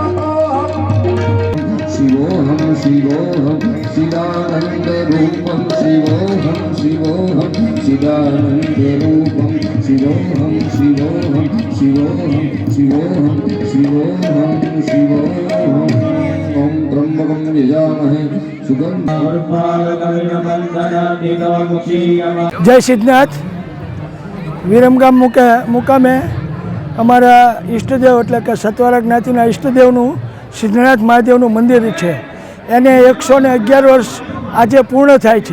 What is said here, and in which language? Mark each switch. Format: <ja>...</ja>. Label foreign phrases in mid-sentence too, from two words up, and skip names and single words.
<sa>शिवोहम शिवोहम चिदानंद रूपम शिवोहम शिवोहम चिदानंद रूपम शिवोहम शिवोहम शिवोहम शिवोहम शिवोहम शिवोहम ओम त्र्यंबकं यजामहे</sa> <gu>જય સિદ્ધનાથ વિરમગામ મુકામે અમારા ઈષ્ટદેવ એટલે કે સતવારા જ્ઞાતિના ઈષ્ટદેવનું સિદ્ધનાથ મહાદેવનું મંદિર છે. એને 111 વર્ષ આજે પૂર્ણ થાય છે.</gu>